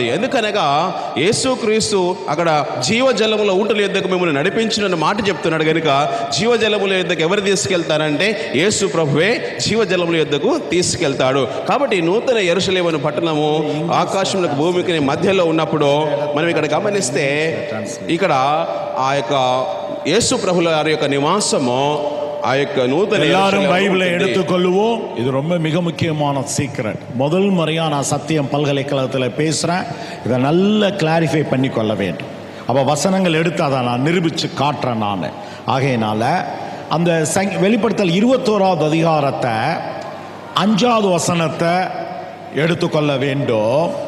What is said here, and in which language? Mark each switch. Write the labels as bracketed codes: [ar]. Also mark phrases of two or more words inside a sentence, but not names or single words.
[te] ఎందుకనగా యేసుక్రీస్తు అక్కడ జీవజలముల ఊటల యొద్దకు మిమ్మల్ని నడిపించిన మాట చెప్తున్నాడు కనుక జీవజలముల యొద్దకు ఎవరు తీసుకెళ్తారంటే యేసు ప్రభువే జీవజలముల యొద్దకు తీసుకెళ్తాడు. కాబట్టి నూతన యెరూషలేము పట్టణము ఆకాశములకు భూమికి మధ్యలో ఉన్నప్పుడు మనం ఇక్కడ గమనిస్తే ఇక్కడ ఆ యొక్క యేసు ప్రభుల యొక్క నివాసము ఆ యొక్క నూతన [ta] எல்லாரும் பைபிளை எடுத்துக்கொள்வோம். இது ரொம்ப மிக முக்கியமான சீக்ரெட். முதல் முறையா நான் சத்தியம் பல்கலைக்கழகத்தில் பேசுறேன். இதை நல்லா கிளாரிஃபை பண்ணி கொள்ள வேண்டும். அப்போ வசனங்கள் எடுத்து அதை நான் நிரூபித்து காட்டுறேன் நான். ஆகையினால அந்த வெளிப்படுத்தல் 21வது அதிகாரத்தை 5வது வசனத்தை எடுத்துக்கொள்ள வேண்டும்.